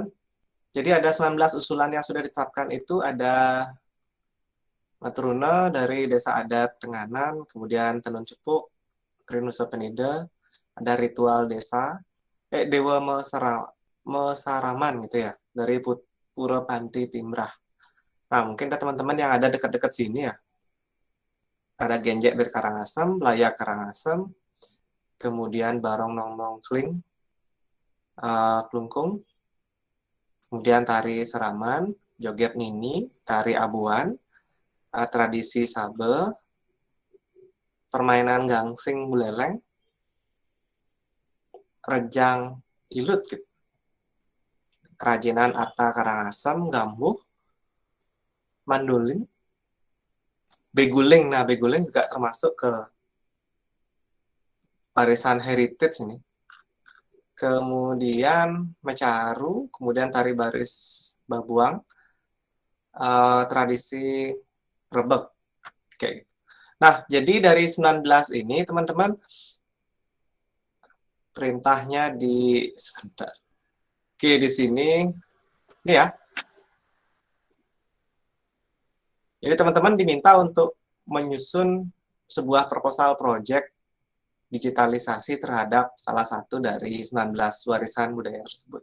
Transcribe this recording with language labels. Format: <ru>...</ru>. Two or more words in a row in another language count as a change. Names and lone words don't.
<id>Jadi ada 19 usulan yang sudah ditetapkan itu ada Maturuna dari Desa Adat Tenganan, kemudian Tenun Cepuk, Krinusa Penida, ada Ritual Desa, Dewa Mesaraman gitu ya, dari Pura Panti Timrah. Nah, mungkin ada teman-teman yang ada dekat-dekat sini ya. Ada Genjek dari Karangasem, Layak Karangasem, kemudian Barong Nongnong Kling, Klungkung, kemudian Tari Seraman, Joget Nini, Tari Abuan, tradisi Sabe, permainan gangsing buleleng, rejang ilut, gitu. Kerajinan Arta Karangasem, Gambuh, Mandolin, Beguling. Nah, Beguling juga termasuk ke warisan heritage ini. Kemudian Mecaru, kemudian tari baris Babuang, tradisi Rebek, kayak gitu. Nah, jadi dari 19 ini, teman-teman, perintahnya di sebentar. Oke, di sini ini ya. Jadi teman-teman diminta untuk menyusun sebuah proposal project digitalisasi terhadap salah satu dari 19 warisan budaya tersebut.</id>